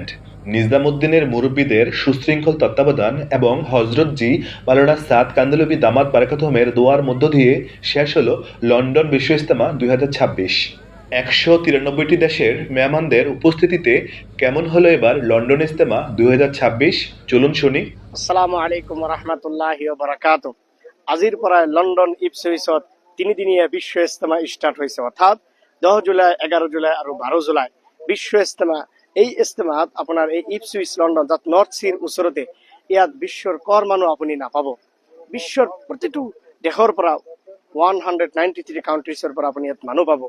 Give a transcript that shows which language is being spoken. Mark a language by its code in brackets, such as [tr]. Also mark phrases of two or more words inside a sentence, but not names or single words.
[bn] নিজামুদ্দিনের মুরব্বীদের সুশৃঙ্খল তত্ত্বাবধান এবং হজরত জি মাওলানা সাদ কান্দলভি [ar] دامت بركاتهم [bn] দোয়ার মধ্য দিয়ে শেষ হলো লন্ডন বিশ্ব ইজতেমা 2026। 193টি দেশের মেহমানদের উপস্থিতিতে কেমন হলো এবার লন্ডন ইজতেমা 2026? চলুন শুনি। [ar] السلام عليكم رحمة الله بركاته. [as] আজিৰ পৰা লণ্ডন ইপছুইছত তিনিদিনীয়া বিশ্ব ইজতেমা ষ্টাৰ্ট হৈছে, অৰ্থাৎ 10 জুলাই, 11 জুলাই আৰু 12 জুলাই বিশ্ব ইজতেমা। এই ইজতেমাত আপোনাৰ এই ইপছুইচ লণ্ডন, যাত নৰ্থ চিৰ ওচৰতে, ইয়াত বিশ্বৰ কৰ মানুহ আপুনি নাপাব। বিশ্বৰ প্ৰতিটো দেশৰ পৰা 193 কাউন্ট্ৰিজৰ পৰা আপুনি ইয়াত মানুহ পাব।